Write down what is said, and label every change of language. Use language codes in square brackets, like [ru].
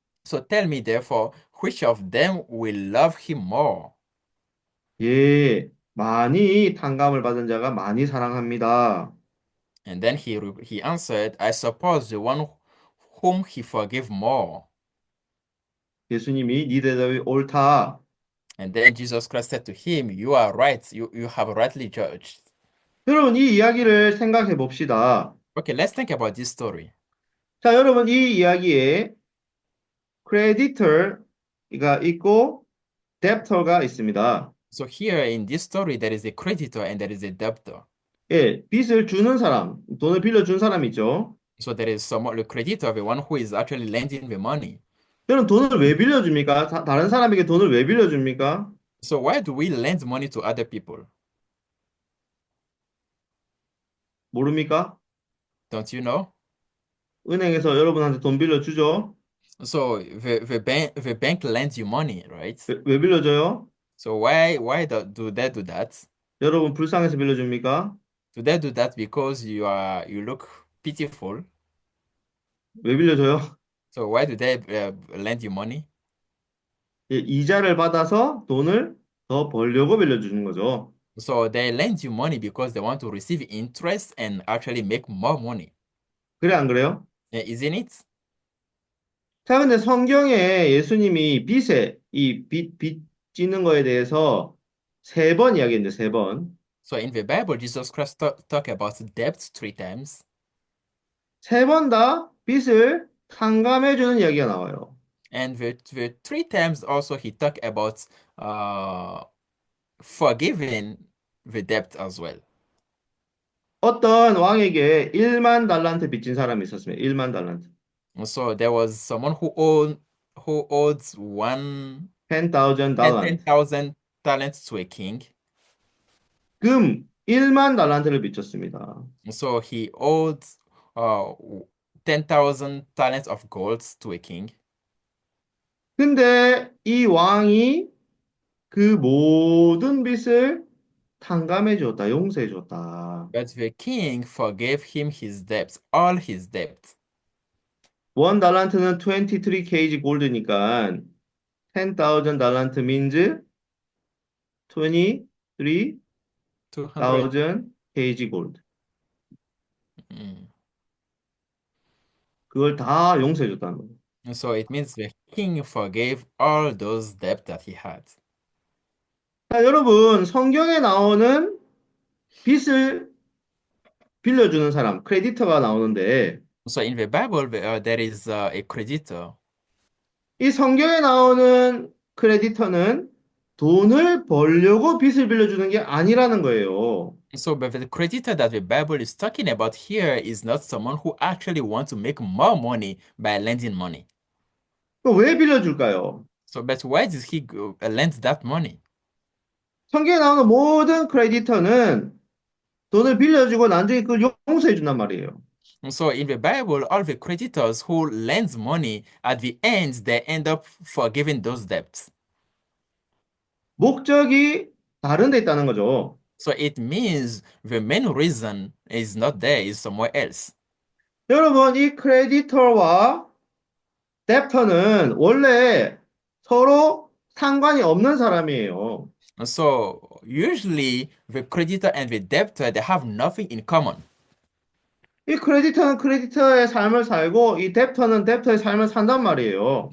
[en] So tell me, therefore, which of them will love him more? [ko] 예, 많이 탕감을 받은 자가 많이 사랑합니다. [en] And then he answered, I suppose the one whom he forgave more. [ko] 예수님이 네 대답이 옳다. [en] And then Jesus Christ said to him, You are right, you have rightly judged. [ko] 여러분, 이 이야기를 생각해 봅시다. [en] Okay, let's think about this story. [ko] 자, 여러분, 이 이야기에 creditor가 있고 debtor가 있습니다. [en] So here in this story, there is a creditor and there is a debtor. [ko] 예, 빚을 주는 사람, 돈을 빌려준 사람 있죠. [en] So there is someone, the creditor, the one who is actually lending the money. [ko] 여러분, 돈을 왜 빌려줍니까? 다른 사람에게 돈을 왜 빌려줍니까? [en] So why do we lend money to other people? [ko] 모릅니까? [en] Don't you know? [ko] 은행에서 여러분한테 돈 빌려주죠. [en] So the bank lends you money, right? [ko] 왜 빌려줘요? [en] So why do they do that? [ko] 여러분 불쌍해서 빌려줍니까? [en] Do they do that because you look pitiful? [ko] 왜 빌려줘요? [en] So why do they lend you money? [ko] 예, 이자를 받아서 돈을 더 벌려고 빌려주는 거죠. [en] So they lend you money because they want to receive interest and actually make more money. [ko] 그래, 안 그래요? [en] Isn't it? [ko] 자, 근데 성경에 예수님이 빚 지는 거에 대해서 세 번 이야기했는데, 세 번. [en] So in the Bible, Jesus Christ talk about debt three times. [ko] 세 번 다 빚을 탕감해주는 이야기가 나와요. [en] And the three times also he talked about forgiving the debt as well. [ko] 어떤 왕에게 1만 달란트 빚진 사람이 있었습니다. 1만 달란트. [en] So there was someone who owed one [ko] 10,000 달란트. [en] 10,000 talents to a king. [ko] 금 1만 달란트를 빚졌습니다. [en] So he owed 10,000 talents of gold to a king. [ko] 근데 이 왕이 그 모든 빚을 탕감해 줬다, 용서해 줬다. [en] But the king forgave him his debts, all his debts. [ko] 원 달란트는 23 kg 골드니까 10,000 달란트 means 23,000 200. kg 골드. Mm. 그걸 다 용서해 줬다는 거예요. [en] So it means the king forgave all those debts that he had. [ko] 자, 여러분, 성경에 나오는 빚을 빌려주는 사람, 크레디터가 나오는데 [en] So in the Bible, there is a creditor. [ko] 이 성경에 나오는 크레디터는 돈을 벌려고 빚을 빌려주는 게 아니라는 거예요. [en] So but the creditor that the Bible is talking about here is not someone who actually wants to make more money by lending money. [ko] 그럼 왜 빌려줄까요? [en] So but why did he lend that money? [ko] 성경에 나오는 모든 크레디터는 돈을 빌려주고 나중에 그걸 용서해 준단 말이에요. [en] So in the Bible, all the creditors who lends money, at the end, they end up forgiving those debts. [ko] 목적이 다른 데 있다는 거죠. [en] So it means the main reason is not there, is somewhere else. [ko] 여러분, 이 크레디터와 뎁터는 원래 서로 상관이 없는 사람이에요. [en] So usually the creditor and the debtor, they have nothing in common. [ko] 이 크레디터는 크레디터의 삶을 살고 이 뎁터는 뎁터의 삶을 산단 말이에요.